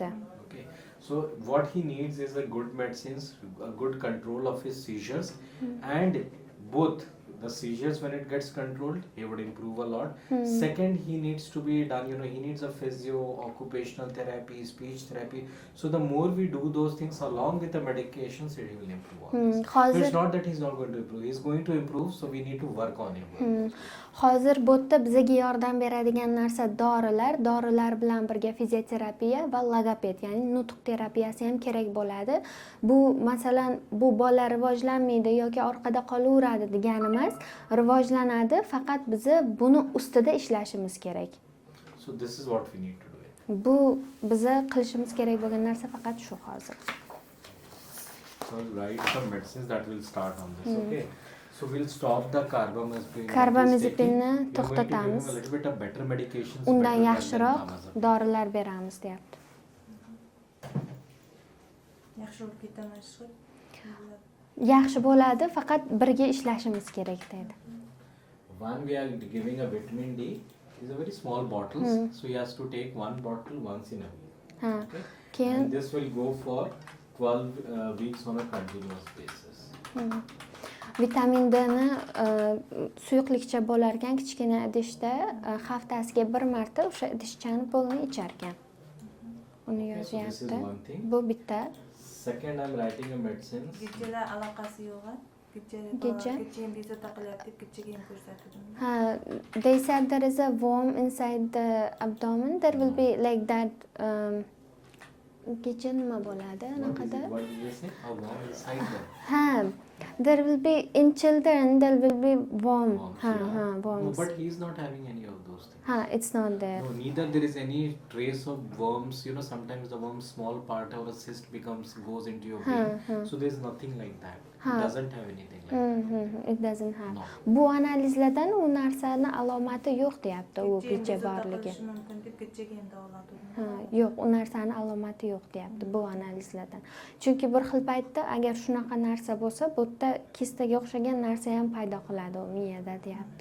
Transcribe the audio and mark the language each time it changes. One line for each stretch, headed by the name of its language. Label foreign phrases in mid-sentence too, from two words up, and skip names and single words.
English: Okay. So what he needs is a good medicines, a good control of his seizures, and both the seizures, when it gets controlled, he would improve a lot. Second, he needs to be done, he needs a physio, occupational therapy, speech therapy. So the more we do those things along with the medications, it will improve all this. So it's not that he's not going to improve. He's going to improve, so we need to work on him.
Uzbek: Hozir bu yerda bizga yordam beradigan narsa dorilar bilan birga fizioterapiya va logoped, ya'ni nutq terapiyasi ham kerak bo'ladi. Bu masalan bu bola rivojlanmaydi yoki orqada qolaveradi degani emas, rivojlanadi, faqat biz buni ustida ishlashimiz kerak.
English: So this is what we need to do.
Uzbek: Bu biza qilishimiz kerak bo'lgan narsa faqat shu hozir.
English: So I'll write some medicines that will start on this, okay? So we'll stop the carbamazepine.
Uzbek: Carbamazepinni to'xtatamiz.
English: A little bit of better medications.
Uzbek: Undan yaxshiroq dorilar beramiz deyapti. Yaxshi bo'lib ketamansiz. Yaxshi bo'ladi, faqat birga ishlashimiz kerak dedi.
English: One we are giving a vitamin D is a very small bottles, so he has to take one bottle once in a week. Okay? And this will go for 12 weeks on a continuous basis.
Uzbek: Vitamin D ni suyuqlikcha bo'lar ekan, kichkina idishda haftasiga bir marta o'sha idishchani polni ichar ekan. Uni yozyapti. Bu bitta.
English: Second, I'm writing a medicine.
Uzbek: Gijjalar aloqasi yo'q. Kecha? Kecha ham bezovta qilyapti, kechaga ham ko'rsatdim.
English: They said there is a worm inside the abdomen. There will be like that.
Uzbek: Kecha nima bo'ladi anaqada?
English: What did you say? A worm inside them. There will be in children there will be worm. Worms, yeah. No, Worms. but he's not having any of those things. It's not there. No, neither there is any trace of worms. Sometimes the worm small part or a cyst goes into your brain. So there's nothing like that. It doesn't have anything like that. It doesn't have. No.
Uzbek: Bu analizlardan u narsani alomati yo'q deyapti, u kecha borligi. Mumkin deb kechaga ham davolatdim. Yo'q, u narsani alomati yo'q deyapti bu analizlardan. Chunki bir xil paytda agar shunaqa narsa bo'lsa, bu yerda kistaga o'xshagan narsa ham paydo qiladi u miyada deyapti.